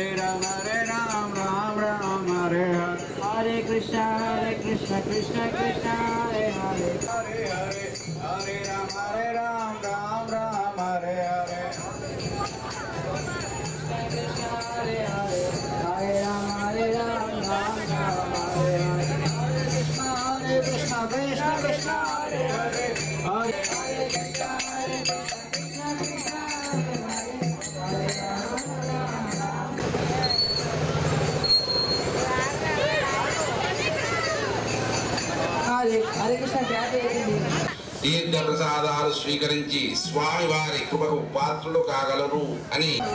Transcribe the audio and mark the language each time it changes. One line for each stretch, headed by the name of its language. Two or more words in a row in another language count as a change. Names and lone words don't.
Sanskrit: Ram Ram Ram Hare Hare Hare Krishna Krishna Krishna Hare Hare Hare Hare Hare Ram Ram Hare Hare Hare Ram Ram Hare Hare Krishna Krishna Krishna Hare Hare Hare
Telugu: తీర్థ ప్రసాదాలు స్వీకరించి స్వామివారి కృపకు పాత్రులు కాగలరు అని